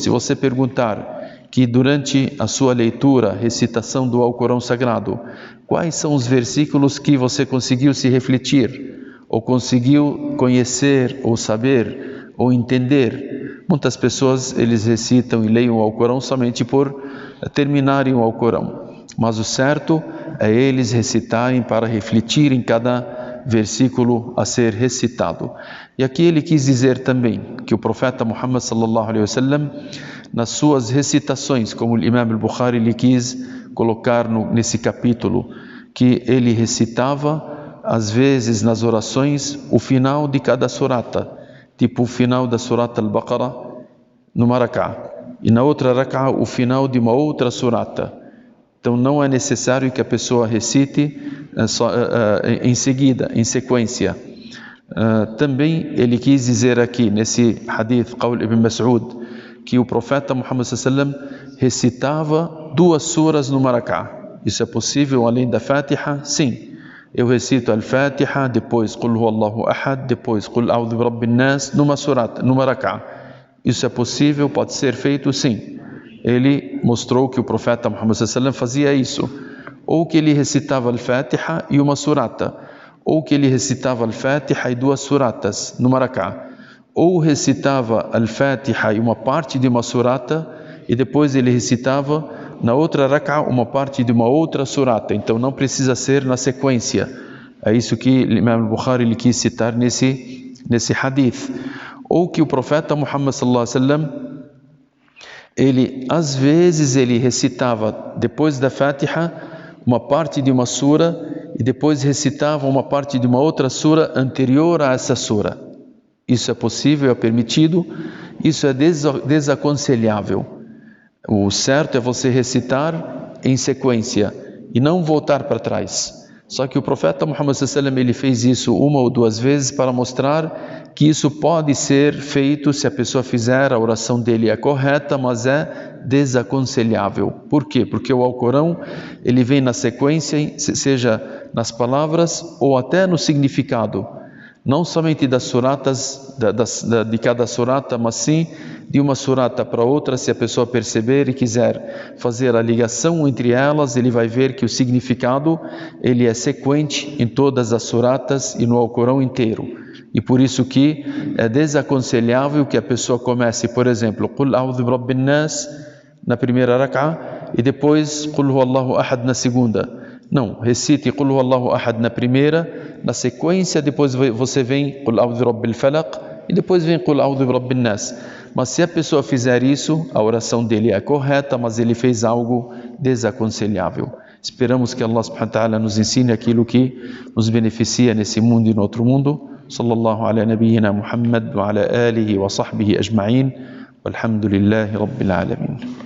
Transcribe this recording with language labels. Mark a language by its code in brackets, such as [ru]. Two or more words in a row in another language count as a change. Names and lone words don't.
[pt] Se você perguntar que durante a sua leitura, recitação do Alcorão Sagrado, quais são os versículos que você conseguiu se refletir, ou conseguiu conhecer, ou saber, ou entender? Muitas pessoas, eles recitam e leem o Alcorão somente por terminarem o Alcorão. Mas o certo é eles recitarem para refletir em cada versículo a ser recitado. E aqui ele quis dizer também que o profeta Muhammad [ar] صلى الله عليه وسلم, [pt] nas suas recitações, como o Imam al-Bukhari ele quis colocar nesse capítulo, que ele recitava às vezes nas orações o final de cada surata, tipo o final da surata al-Baqarah numa rak'ah, e na outra rak'ah o final de uma outra surata. Então não é necessário que a pessoa recite em seguida, em sequência. Também ele quis dizer aqui nesse hadith, Qawl ibn Mas'ud, que o profeta Muhammad [ar] صلى الله عليه وسلم [pt] recitava 2 suras no rak'ah. Isso é possível além da Fatiha? Sim. Eu recito al-Fatiha, depois [ar] قل هو الله أحد, [pt] depois [ar] قل أعوذ برب الناس, [pt] numa rak'ah. Isso é possível, pode ser feito? Sim. Ele mostrou que o profeta Muhammad [ar] صلى الله عليه وسلم [pt] fazia isso, ou que ele recitava al-Fatiha e uma surata, ou que ele recitava al-Fatiha e 2 suratas numa rak'ah, ou recitava al-Fatiha e uma parte de uma surata, e depois ele recitava na outra rak'ah uma parte de uma outra surata. Então não precisa ser na sequência. É isso que o Imam al-Bukhari ele quis citar nesse hadith. Ou que o profeta Muhammad [ar] صلى الله عليه وسلم, [pt] ele às vezes ele recitava depois da Fatiha uma parte de uma sura e depois recitava uma parte de uma outra sura anterior a essa sura. Isso é possível, é permitido, isso é desaconselhável. O certo é você recitar em sequência e não voltar para trás. Só que o profeta Muhammad [ar] صلى الله عليه وسلم [pt] ele fez isso 1 ou 2 vezes para mostrar que isso pode ser feito se a pessoa fizer, a oração dele é correta, mas é desaconselhável. Por quê? Porque o Alcorão ele vem na sequência, seja nas palavras ou até no significado. não somente das suratas, de cada surata, mas sim de uma surata para outra. Se a pessoa perceber e quiser fazer a ligação entre elas, ele vai ver que o significado ele é sequente em todas as suratas e no Alcorão inteiro. E por isso que é desaconselhável que a pessoa comece, por exemplo, [ar] قل أعوذ برب الناس [pt] na primeira rak'a e depois [ar] قل هو الله أحد [pt] na segunda. Não, recite [ar] قل هو الله أحد [pt] na primeira, na sequência depois você vem [ar] قل أعوذ برب الفلق [pt] e depois vem [ar] قل أعوذ برب الناس. [pt] Mas se a pessoa fizer isso, a oração dele é correta, mas ele fez algo desaconselhável. Esperamos que [ar] الله سبحانه وتعالى [pt] nos ensine aquilo que nos beneficia nesse mundo e no outro mundo. [ar] صلى الله على نبينا محمد وعلى آله وصحبه أجمعين. والحمد لله رب العالمين.